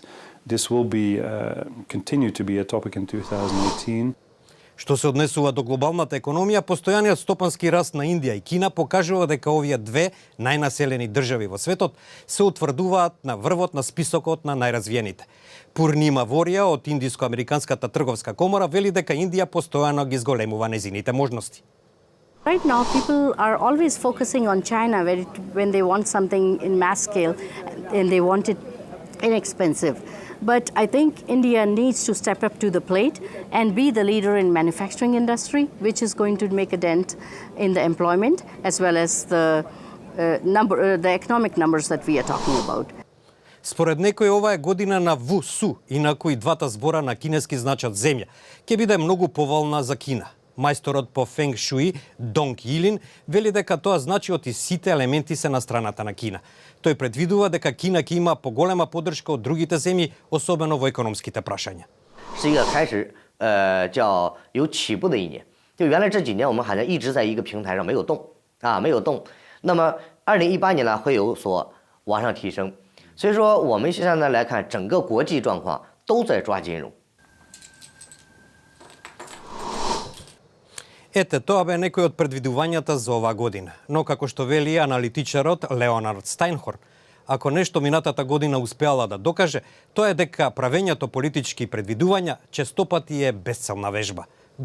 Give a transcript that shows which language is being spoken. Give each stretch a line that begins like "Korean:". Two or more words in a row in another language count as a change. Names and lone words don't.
English: This will continue to be a topic in 2018.
Macedonian: Што се однесува до глобалната економија, постојаниот стопански раст на Индија и Кина покажува дека овие две најнаселени држави во светот се утврдуваат на врвот на списокот на најразвиените. Пурнима Ворија од Индиско-американската трговска комора вели дека Индија постојано ги зголемува незините можности.
English: Right now, people are always focusing on China when they want something in mass scale and they want it inexpensive. But I think India needs to step up to the plate and be the leader in manufacturing industry, which is going to make a dent in the employment as well as the the economic numbers that we are talking about.
Macedonian: Според некој ова е година на ВУСУ, инаку и двата збора на кинески значат земја. Ќе биде многу поволна за Кина. Мајсторот по фенг шуи Донг Илин вели дека тоа значи оти сите елементи се на страната на Кина. Тој предвидува дека Кина ќе има поголема поддршка од другите земји, особено во економските прашања.
Chinese: 是一个开始，叫有起步的一年。就原来这几年我们好像一直在一个平台上没有动啊，没有动。那么2018年呢会有所往上提升，所以说我们现在来看整个国际状况都在抓金融。
Macedonian: Ете, тоа бе некој од предвидувањата за оваа година. Но како што вели аналитичарот Леонард Стајнхорн, ако нешто минатата година успеала да докаже, тоа е дека правењето политички предвидувања честопати е бесцелна вежба.